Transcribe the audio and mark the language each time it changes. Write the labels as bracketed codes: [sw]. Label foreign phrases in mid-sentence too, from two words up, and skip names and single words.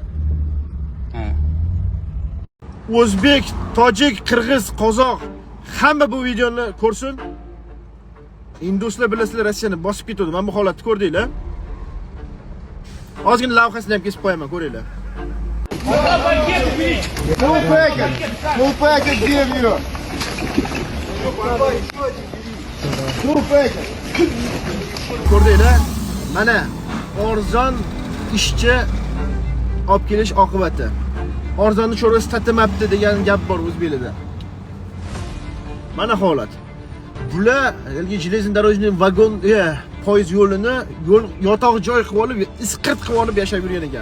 [uz] Ha. O'zbek, tojik, qirg'iz, qozoq hamma bu videoni ko'rsin. Induslar bilasizlar, Rossiyani bosib ketdi. Mana bu holatni ko'rdinglar. Ozgina lavhasini ham kesib qo'yaman, ko'ringlar. [en] Full package give you. Full package. [uz] Ko'rdinglar? Mana arzon ishchi olib kelish oqibati. Arzonni cho'rasi tatimabdi degan gap bor o'zbeklarda. Mana holat. Bular ilgi [ru] железный дорожный [uz] vagon, poyezd yo'lini yo'l yotoq joy qilib olib, isqirt qilib olib yashab yurgan ekan.